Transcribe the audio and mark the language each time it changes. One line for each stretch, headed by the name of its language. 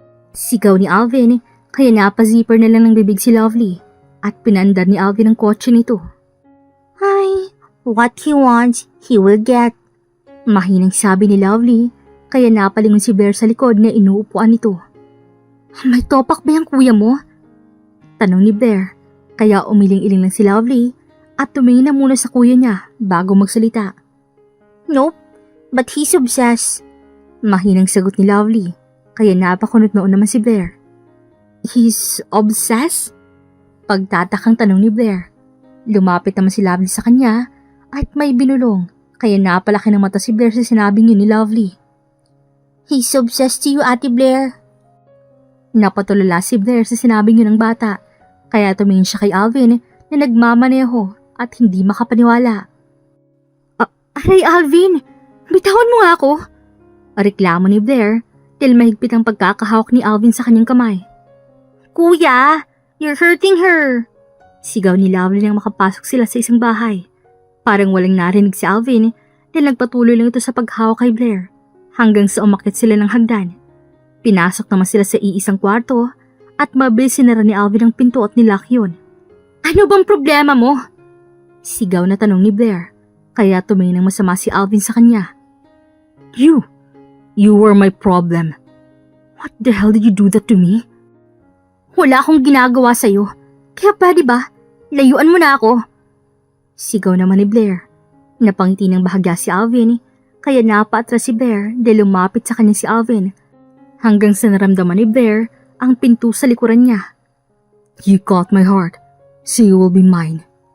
Filipino: Sigaw ni Alvin, kaya napazipper na lang ng bibig si Lovely at pinandar ni Alvin ang kotse nito.
English: Ay, what he wants, he will get.
Filipino: Mahinang sabi ni Lovely, kaya napalingon si Blair sa likod na inuupuan nito. May topak ba yung kuya mo? Tanong ni Blair, kaya umiling-iling lang si Lovely at tumingin na muna sa kuya niya bago magsalita.
English: Nope, but he's obsessed.
Filipino: Mahinang sagot ni Lovely, kaya napakunot noon naman si Blair.
English: He's obsessed?
Filipino: Pagtatakang tanong ni Blair. Lumapit naman si Lovely sa kanya at may binulong, kaya napalaki ng mata si Blair sa sinabing yun ni Lovely.
English: He's obsessed to you, Ate Blair.
Filipino: Napatulala si Blair sa sinabing yun ng bata, kaya tumingin siya kay Alvin na nagmamaneho at hindi makapaniwala. Aray Alvin, bitawan mo nga ako. Reklamo ni Blair dahil mahigpit ang pagkakahawak ni Alvin sa kanyang kamay.
English: Kuya, you're hurting her.
Filipino: Sigaw ni Lovely nang makapasok sila sa isang bahay. Parang walang narinig si Alvin dahil nagpatuloy lang ito sa paghawak kay Blair hanggang sa umakyat sila ng hagdan. Pinasok naman sila sa iisang kwarto at mabilis sinara ni Alvin ang pinto at nilock yun. Ano bang problema mo? Sigaw na tanong ni Blair, kaya tumingin ng masama si Alvin sa kanya.
English: You were my problem. What the hell did you do that to me?
Filipino: Wala akong ginagawa sa'yo, kaya pwede ba? Layuan mo na ako. Sigaw naman ni Blair. Napangiti ng bahagya si Alvin, kaya napaatras si Blair dahil lumapit sa kanya si Alvin. Hanggang sa naramdaman ni Blair ang pinto sa likuran niya.
English: You caught my heart, so you will be mine.